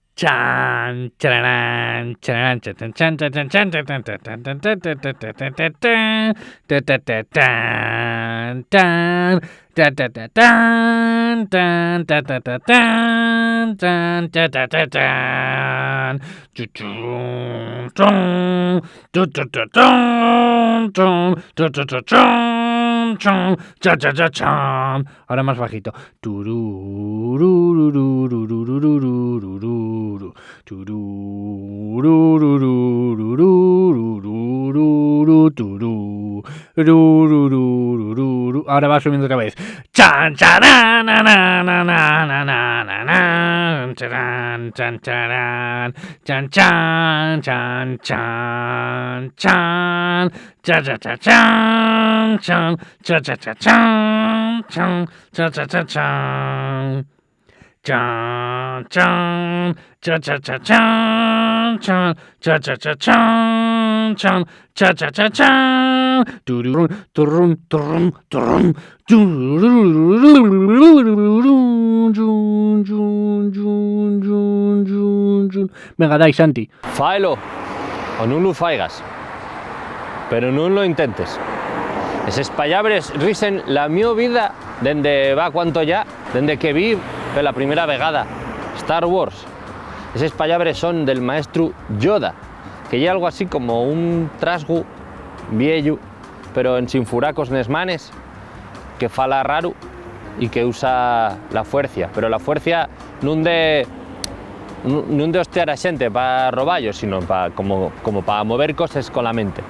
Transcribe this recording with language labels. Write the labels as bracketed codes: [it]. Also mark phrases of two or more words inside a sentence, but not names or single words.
[es] Chan, chararán, chararán, chan, chan, chan, chan, chan, chan, chan, chan, chan, chan, chan, chan, chan, chan, chan, chan, ta, ta, ta, tan, tan, ta, ta, ta, tan, tan, ta, ta, ta, tan, tan, ta, ta, ta, tan. Chu, chun, chun, tu, tu, tu, chun, chun, tu, tu, tu, chun, chun, cha, cha, cha, chan. Ahora más bajito. Tururururururururururu, turururururururururu, turururururururu. Ahora va subiendo otra vez. Chan, charán, na, na, na, na, na, na, na, na, charán, chan, charán, chan, chan, chan, chan, chan, cha, cha, cha, chan, chan, cha, cha, cha, chan, chan, cha, cha, cha, chan. Chan, chan, cha, cha, cha, chan, chan, cha, cha, cha, chan, chan, cha, cha, cha, chan. Turum, turum, turum, turum. Venga, dai, Santi. [ast] Fáelo, o non lo faigas, pero non lo intentes. Eses pallabres risen la mio vida dende va cuanto ya, dende que vi per la primera vegada Star Wars. Eses pallabres son del maestro Yoda, que lle algo así como un trasgu vieyu, pero en sin furacos nes manes, que fala raro y que usa la fuercia, pero la fuercia non de hostiar a xente para roballos, sino como para mover cosas con la mente.